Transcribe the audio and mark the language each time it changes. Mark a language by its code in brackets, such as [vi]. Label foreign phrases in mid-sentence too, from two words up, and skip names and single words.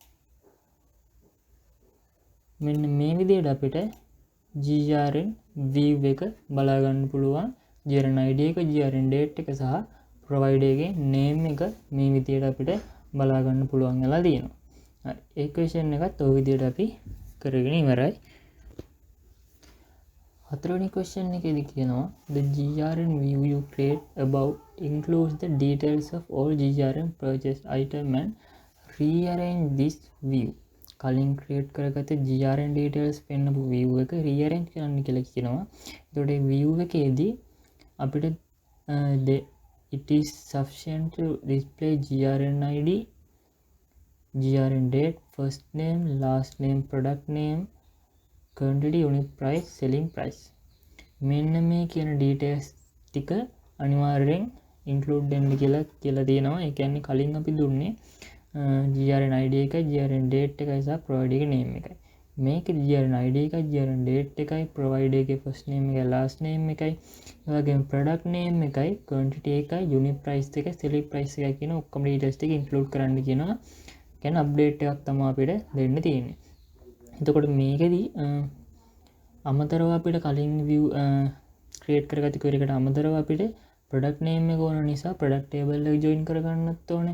[si] මෙන්න මේ විදිහට අපිට [en] GRN view [si] එක බලා ගන්න පුළුවන්. [en] GRN ID [si] එක, [en] GRN date [si] එක සහ provider එකේ name එක මේ විදිහට අපිට බලා ගන්න පුළුවන් වෙලා තියෙනවා. හරි. ඒ question එකත් ওই විදිහට අපි කරගෙන ඉවරයි. හතරවෙනි question එකේදී කියනවා [en] the GRN view you create above includes the details of all GRN purchased item and rearrange this view. [si] කලින් create කරගත්ත [en] GRN details [si] පෙන්නපු view එක rearrange කරන්න කියලා කියනවා. එතකොට මේ view එකේදී අපිට [en] it is sufficient to display GRN ID, GRN date, first name, last name, product name, quantity, unit price, selling price. [si] මෙන්න මේ කියන details ටික අනිවාර්යෙන් include වෙන්න කියලා තියෙනවා. ඒ කියන්නේ කලින් අපි දුන්නේ [en] GRN ID [si] එකයි, [en] GRN date [si] එකයි සහ provider එකේ name එකයි. මේකේ [en] GRN ID [si] එකයි, [en] GRN date [si] එකයි, provider එකේ [en] first name [si] එකයි, [en] last name [si] එකයි, ඒ වගේම [en] product name [si] එකයි, quantity එකයි, [en] unit price [si] එකයි, [en] selling price [si] එකයි කියන ඔක්කොම details ටික include කරන්න කියනවා. කියන්නේ update එකක් තමයි අපිට දෙන්න තියෙන්නේ. එතකොට මේකෙදි අමතරව අපිට කලින් view create කරගත්ත query එකට අමතරව අපිට [en] product name [si] එක ඕන නිසා [en] product table [si] එක join කරගන්නත් ඕනේ.